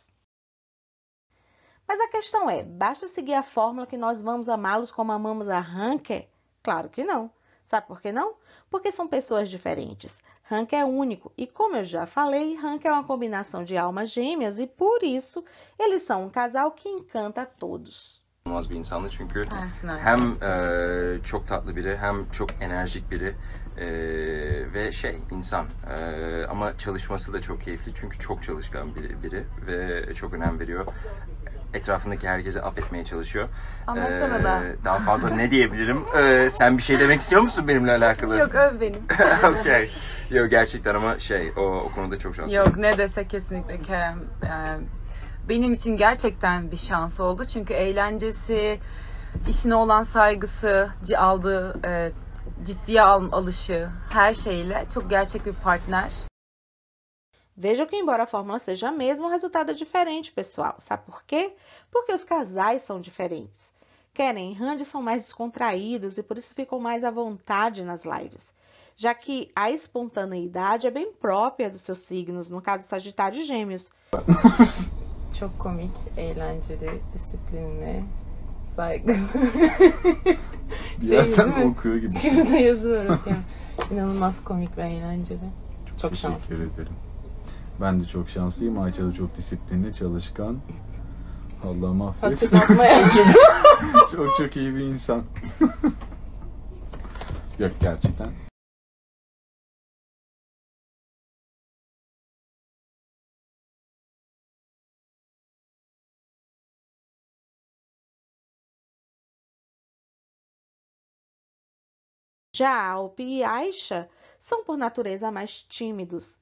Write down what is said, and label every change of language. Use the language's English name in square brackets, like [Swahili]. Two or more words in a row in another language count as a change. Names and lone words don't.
[Portuguese] Mas a questão é, basta seguir a fórmula que nós vamos amá-los como amamos a Ranker? Claro que não. Sabe por que não? Porque são pessoas diferentes. Hank é único e, como eu já falei, Hank é uma combinação de almas gêmeas e, por isso, eles são um casal que encanta a todos. [Turkish] Bir insandı çünkü hem çok tatlı biri hem çok enerjik biri ve insan ama çalışması da çok keyifli çünkü çok çalışkan biri ve çok önem veriyor. Etrafındaki herkese affetmeye çalışıyor. Daha fazla ne diyebilirim? Sen bir şey demek istiyor musun benimle alakalı? Yok, öv beni. Okay. Yok gerçekten ama o konuda çok şanslı. Yok, ne desek kesinlikle Kerem. Benim için gerçekten bir şans oldu. Çünkü eğlencesi, işine olan saygısı, aldığı ciddiye alışı, her şeyle çok gerçek bir partner. [Portuguese] Vejam que, embora a fórmula seja a mesma, o resultado é diferente, pessoal. Sabe por quê? Porque os casais são diferentes. Keren e Randy são mais descontraídos e por isso ficam mais à vontade nas lives, já que a espontaneidade é bem própria dos seus signos, no caso Sagitário e Gêmeos. [Turkish] Çok komik, eğlenceli, disiplinli, saygılı. Zaten okuyor gibi. Şurada yazıyorum ya. İnanılmaz komik ve eğlenceli. Çok şanslı. Teşekkür ederim. Ben de çok şanslıyım. Ayça da çok disiplinli, çalışkan. Allah'ım affet. Çok iyi bir insan. Yok gerçekten. [Portuguese] Já Alp e Aisha são por natureza mais tímidos.